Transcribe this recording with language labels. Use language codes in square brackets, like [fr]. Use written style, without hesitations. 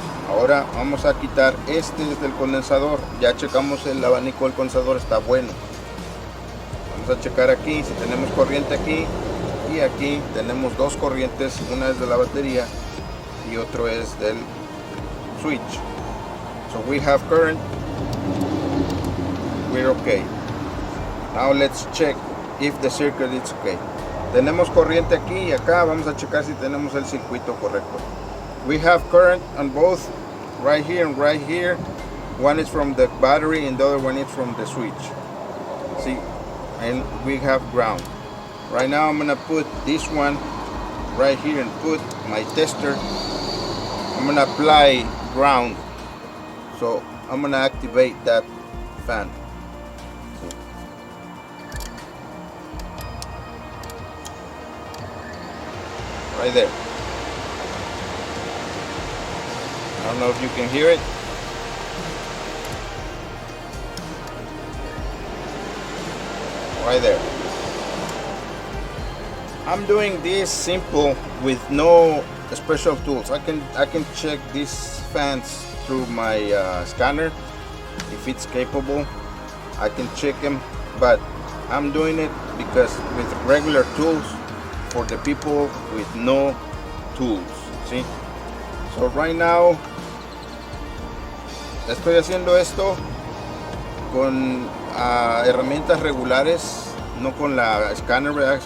[es] Ahora vamos a quitar este del condensador. Ya checamos el abanico del condensador, está bueno. Vamos a checar aquí si tenemos corriente aquí, y aquí tenemos dos corrientes, una es de la batería y otro es del switch. [en] So we have current, we're okay. Now let's check if the circuit is okay. [es] Tenemos corriente aquí y acá. Vamos a checar si tenemos el circuito correcto. [en] We have current on both, right here and right here. One is from the battery and the other one is from the switch. See, and we have ground. Right now I'm gonna put this one right here and put my tester. I'm gonna apply ground, so I'm gonna activate that fan. Right there. I don't know if you can hear it. Right there. I'm doing this simple with no special tools. I can check these fans through my scanner if it's capable. I can check them, but I'm doing it because with regular tools for the people with no tools. See? So right now [es] estoy haciendo esto con herramientas regulares, no con la scanner, ¿verdad?